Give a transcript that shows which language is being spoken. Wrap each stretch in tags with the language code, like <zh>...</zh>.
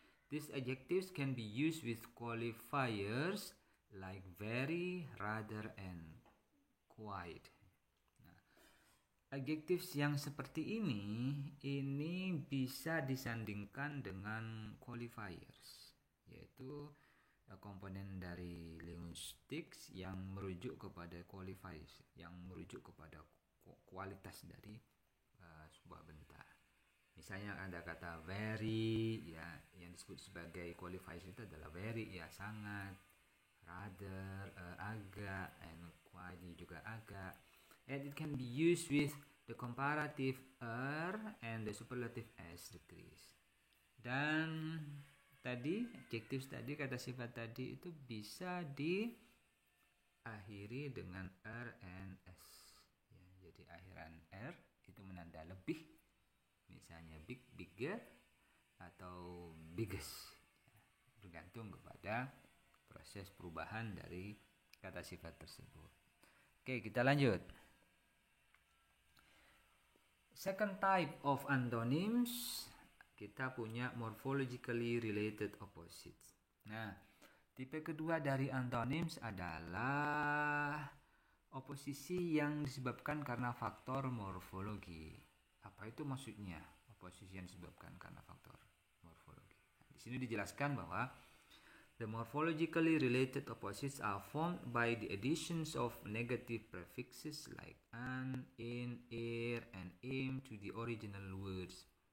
<en>These adjectives can be used with qualifiers like very, rather, and quite.</en> <id>Adjectives yang seperti ini bisa disandingkan dengan qualifiers, yaitu komponen dari linguistics yang merujuk kepada qualifiers, yang merujuk kepada kualitas dari sebuah bentar. Misalnya ada kata very, ya, yang disebut sebagai qualifiers itu adalah very, ya, sangat, rather, agak, and quite juga agak.</id> <en>And it can be used with the comparative and the superlative as decrease.</en> <id>Dan tadi adjectives tadi, kata sifat tadi itu bisa diakhiri dengan and s. Ya, jadi akhiran itu menanda lebih. Misalnya big, bigger, atau biggest. Ya, bergantung kepada proses perubahan dari kata sifat tersebut. Oke, kita lanjut.</id> <en>Second type of antonyms,</en> <id>kita punya</id> <en>morphologically related opposites.</en> <id>Nah, tipe kedua dari antonyms adalah oposisi yang disebabkan karena faktor morfologi. Apa itu maksudnya? Oposisi yang disebabkan karena faktor morfologi.</id> <en>Nah,</en> <id>di sini dijelaskan bahwa</id> <en>the morphologically related opposites are formed by the additions of negative prefixes like an, in, ir, and im to the original words.</en>